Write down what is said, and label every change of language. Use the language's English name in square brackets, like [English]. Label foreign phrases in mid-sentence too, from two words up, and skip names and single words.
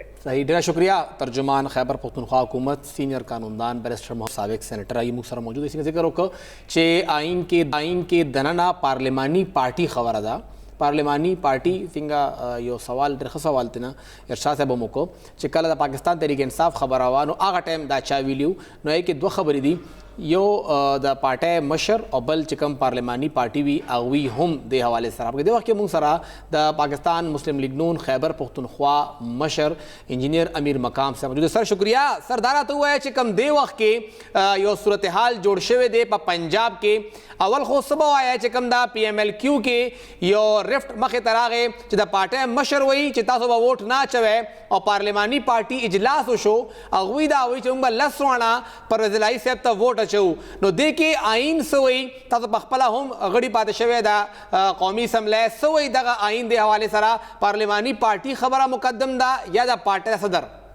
[Pashto] صحیح ډېره شکریہ ترجمان خیبر پختونخوا حکومت سینئر قانوندان بیرسټر محمد سابق سینیټر آئی موږ سره موجود دی څنګه ذکر وکړو چې آئین کې دننه پارلیمانی پارټي خبره ده پارلیمانی پارټي څنګه یو سوال ډېر ښه سوال دی نه ارشاد صاحب هم وکړو چې کله د پاکستان تحریک انصاف خبره وه نو هغه ټایم دا چا ویلي نو یې کې دوه خبرې دي یو د پارټۍ مشر او بل چې کوم پارلیمانی پارټي وي هغوی هم دې حوالې سره په دې وخت کې موږ سره د پاکستان مسلم لیگ نون خیبر پختونخوا مشر انجینئر امیر مقام صاحب موجود سر شکریہ سر دا راته ووایه چې کوم دې وخت کې یو صورتحال جوړ شوی دی په پنجاب کې اول خو څه به وایه چې کوم دا پی ایم ایل کیو کې یو رفټ مخې ته راغی چې د پارټۍ مشر وایي چې تاسو به ووټ نه اچوئ او پارلیمانی پارټي اجلاس وشو هغوی دا وایي چې موږ به لس واڼه پرویز الهي صاحب ته ووټ اچوو نو دې کې آئین څه وایي تاسو په خپله هم غړي پاتې شوی ده قومي اسمبلی څه وایي دغه آئین دې حوالې سره پارلیمانی پارټي خبره مقدم ده یا د پارټۍ صدر